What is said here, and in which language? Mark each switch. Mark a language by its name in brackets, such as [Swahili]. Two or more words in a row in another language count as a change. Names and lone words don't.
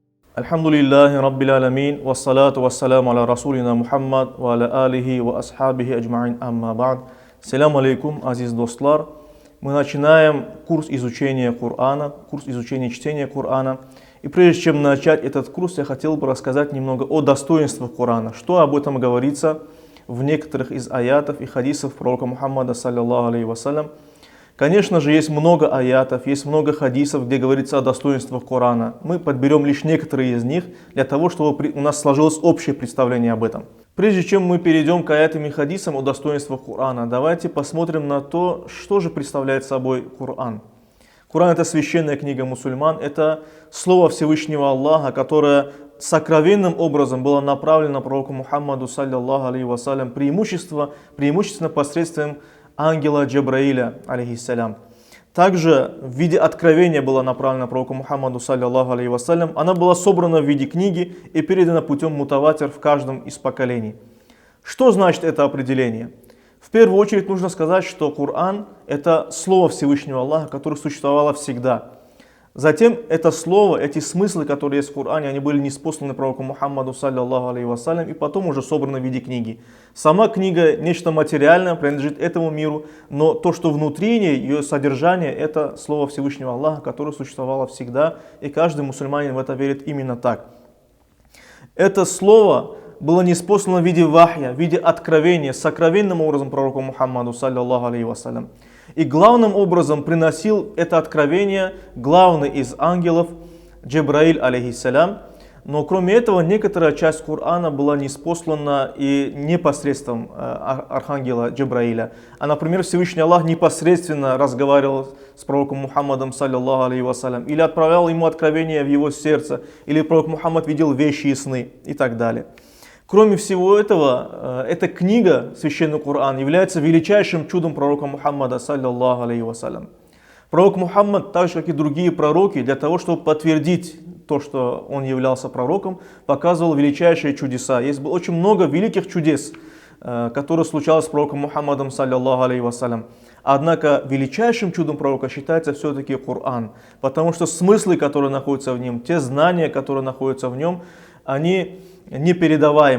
[Arabic] الحمد لله رب العالمين والصلاة والسلام على رسولنا محمد وعلى آله وأصحابه أجمعين أما بعد. سلام عليكم, [Azerbaijani] азиз достлар. [Russian] Мы начинаем курс изучения Корана, курс изучения чтения Корана. И прежде чем начать этот курс, я хотел бы рассказать немного о достоинствах Корана. Что об этом говорится в некоторых из аятов и хадисов пророка Мухаммада, [Arabic] صلى الله عليه وسلم. [Russian] Конечно же, есть много аятов, есть много хадисов, где говорится о достоинствах Корана. Мы подберем лишь некоторые из них, для того, чтобы у нас сложилось общее представление об этом. Прежде чем мы перейдем к аятам и хадисам о достоинствах Корана, давайте посмотрим на то, что же представляет собой Коран. Коран — это священная книга мусульман, это слово Всевышнего Аллаха, которое сокровенным образом было направлено пророку Мухаммаду, [Arabic] صلى الله عليه وسلم, [Russian] преимущественно посредством ангела Джабраиля, алейхиссалям. Также в виде откровения была направлена пророку Мухаммаду, [Arabic] صلى الله عليه وسلم. [Russian] Она была собрана в виде книги и передана путем мутаватир в каждом из поколений. Что значит это определение? В первую очередь нужно сказать, что Коран — это слово Всевышнего Аллаха, которое существовало всегда. Затем это слово, эти смыслы, которые есть в Коране, они были ниспосланы пророку Мухаммаду, [Arabic] صلى الله عليه وسلم, [Russian] и потом уже собраны в виде книги. Сама книга — нечто материальное, принадлежит этому миру, но то, что внутри нее, ее содержание, это слово Всевышнего Аллаха, которое существовало всегда, и каждый мусульманин в это верит именно так. Это слово было ниспослано в виде вахья, в виде откровения, сокровенным образом пророку Мухаммаду, [Arabic] صلى الله عليه وسلم. [Russian] И главным образом приносил это откровение главный из ангелов Джабраиль, алейхиссалям. Но кроме этого, некоторая часть Корана была ниспослана и непосредством архангела Джабраиля. А, например, Всевышний Аллах непосредственно разговаривал с пророком Мухаммадом, [Arabic] صلى الله عليه وسلم, [Russian] или отправлял ему откровение в его сердце, или пророк Мухаммад видел вещи и сны, и так далее. Кроме всего этого, эта книга, священный Коран, является величайшим чудом пророка Мухаммада, [Arabic] صلى الله عليه وسلم. [Russian] Пророк Мухаммад, так же как и другие пророки, для того, чтобы подтвердить то, что он являлся пророком, показывал величайшие чудеса. Есть очень много великих чудес, которые случалось с пророком Мухаммадом, [Arabic] صلى الله عليه وسلم. [Russian] Однако величайшим чудом пророка считается все-таки Коран, потому что смыслы, которые находятся в нем, те знания, которые находятся в нем, они непередаваемы.